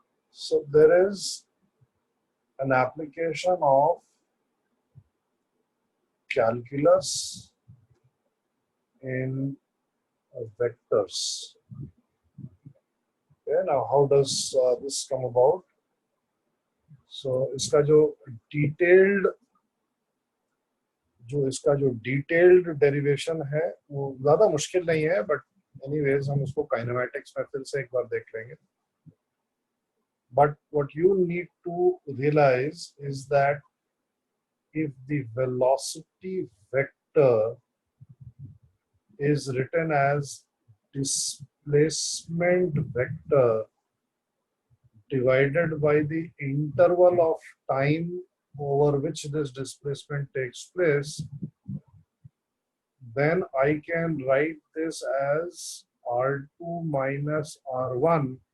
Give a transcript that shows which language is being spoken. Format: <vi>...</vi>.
<en>So there is an application of calculus in vectors. Okay, now how does this come about?</en> <hi>So इसका जो detailed derivation है वो ज्यादा मुश्किल नहीं है, बट एनीवेज हम उसको काइनेमैटिक्स में फिर से एक बार देख लेंगे.</hi> <en>But what you need to realize is that if the velocity vector is written as displacement vector divided by the interval of time over which this displacement takes place, then I can write this as R2 minus R1.</en>